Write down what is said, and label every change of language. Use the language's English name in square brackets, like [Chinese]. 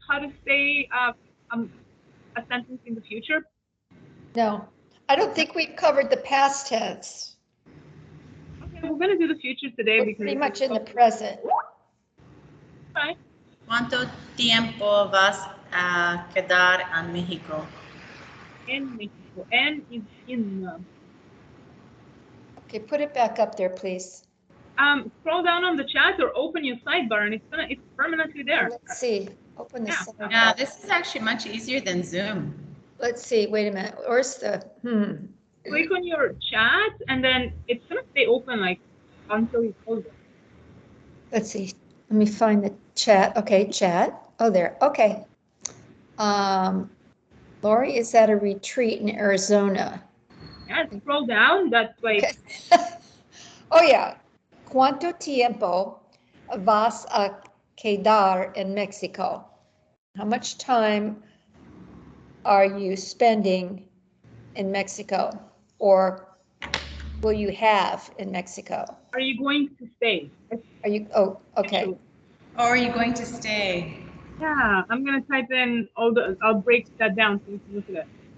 [English] How to say a sentence in the future? No, I don't think we've covered the past tense. Okay, we're going to do the future today We're because pretty much in the present. Right. [Spanish] ¿Cuánto tiempo vas a quedar en México? En Mexico. [English] En is in. Okay, put it back up there, please. Scroll down on the chat or open your sidebar, and it's permanently there. Let's see. Open the Yeah. sidebar. Yeah, this is actually much easier than Zoom. Let's see. Wait a minute. Where's the Click on your chat, and then it's gonna stay open like until you close it. Let's see. Let me find the chat. Okay, chat. Oh, there. Okay. Lori is at a retreat in Arizona. Yeah, scroll down. That's like Okay. Oh yeah. [Spanish] ¿Cuánto tiempo vas a quedar en Mexico? [English] How much time are you spending in Mexico, or will you have in Mexico? are you going to stay? Are you? Oh, okay. Or are you going to stay? Yeah, I'm gonna type in all the. I'll break that down so you can look at it.